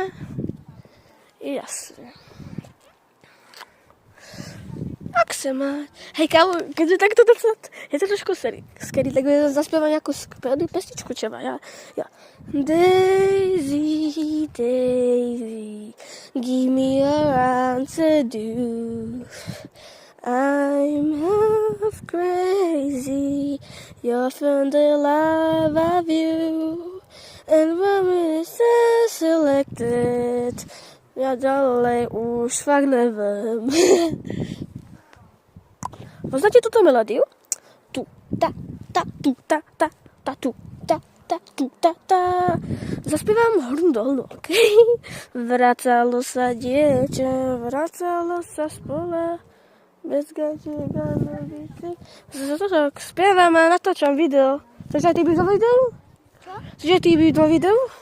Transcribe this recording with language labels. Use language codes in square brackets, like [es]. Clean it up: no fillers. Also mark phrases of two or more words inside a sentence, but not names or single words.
[sk] Jasne. Ak sa má... Hej, kámo, keďže takto je to trošku skedy, tak zaspievam nejakú pesničku čeba, ja. [en] Daisy, Daisy, give me a round to do. I'm half crazy, you're from the love of you. And when we selected, [sk] ja ďalej už fakt neviem. Poznáte túto melódiu? Tu, ta, ta, tu, ta, ta, ta, tu, ta, ta, tu, ta, ta. Zaspievam hornú dolnú, ok? Vracalo sa dieťa, vracalo sa z pola, bez gačiek a novice. Tak spievam a natáčam video. Chceš aj ty byť do videu? Čo? Chceš aj ty byť do videu?